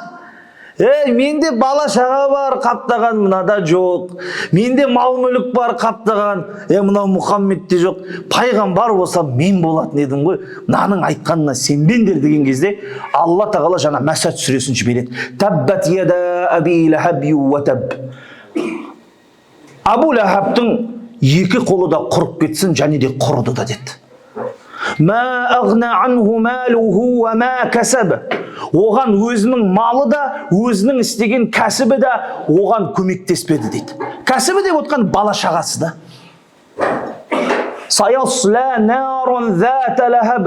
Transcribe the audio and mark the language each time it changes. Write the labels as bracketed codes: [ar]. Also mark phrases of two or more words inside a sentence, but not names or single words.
[kk] Менде бала шаға бар, қаптаған мынада жоқ. Менде мал мүлік бар, қаптаған, мынау Мұхаммедте жоқ. Пайғамбар болсам мен болатын едім ғой. Мынаның айтқанына сенбеңдер деген кезде Алла тағала жаңа Мәсәд сүресін жібереді. [ar] تبت يدا أبي لهب وتب. [kk] Абу Лахабтың екі қолы да құрып кетсін, және де құрыды да деді. [ar] ما أغنى عنه ماله وما كسب. [kk] Оған өзінің малы да, өзінің істеген кәсібі де оған көмектеспеді дейді. Кәсібі деп отқан бала шағасы да. [ar] سيصلى نارا ذات لهب.